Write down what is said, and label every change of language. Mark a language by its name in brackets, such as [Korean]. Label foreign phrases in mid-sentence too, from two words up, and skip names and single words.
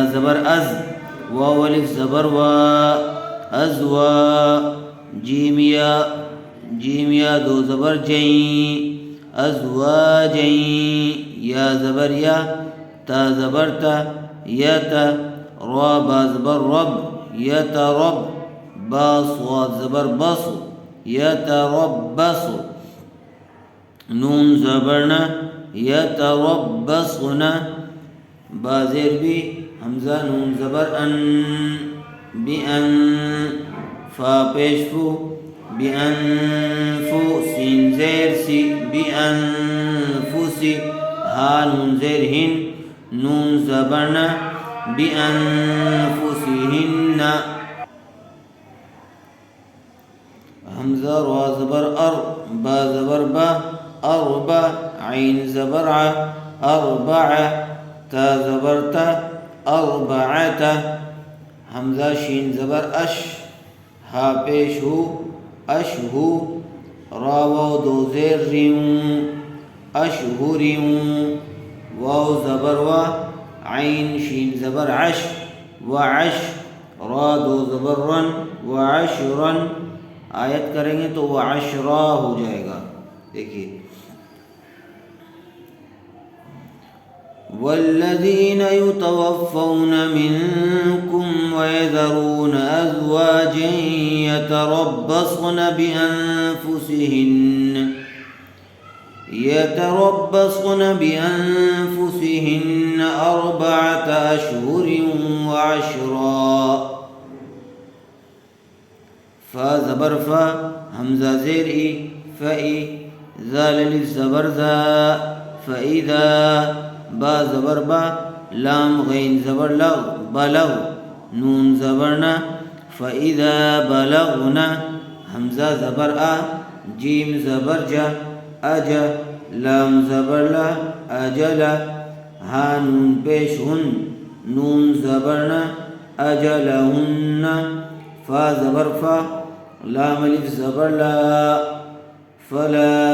[Urdu] زبر از، واو الف زبر وا، ازوا، جیم یا دو زبر جین، ازواجین، یا زبر یا، تا زبر تا، یتا، را با زبر رب، یترب، با صاد زبر بص، یتربص، نون زبرنا، یتربصنا، با زیر بی، حمزہ نون زبر ان، بئن، فا پیش فو، بئنفو، سین زیر سی، بئنفسی، ہا نون زیر ہن، نون زبرنا، [Arabic] بأنفسهن، [Urdu] حمزہ را زبر ار، با زبر با، اربع، عین زبر ع، اربع، تا زبر تا، اربعت، حمزہ شین زبر اش، ہا پیش ہو، اشہو، را واو دو زیر ریون، اشہریون، واو زبر وا، عین شین زبر عش، وعش، را دو زبر رن، وعشرن، آیت کریں گے تو وعشرا ہو جائے گا۔ [Arabic] دیکھیے، والذین یتوفون منکم ویذرون ازواجا یتربصن بأنفسهن أربعة أشهر وعشرا، [Urdu] فا زبر فا، حمزہ زیر ای، فئی، ذال الف زبر ذا، فإذا، با زبر با، لام غین زبر لغ، بلغ، نون زبرنا، [Arabic] فإذا بلغنا، [Urdu] حمزہ زبر آ، جیم زبر جا، اجا، لام زبر لا، اجلا، ہا نون پیش ہن، نون زبرنا، اجلہن، فا زبر فا، لام الف زبر لا، فلا،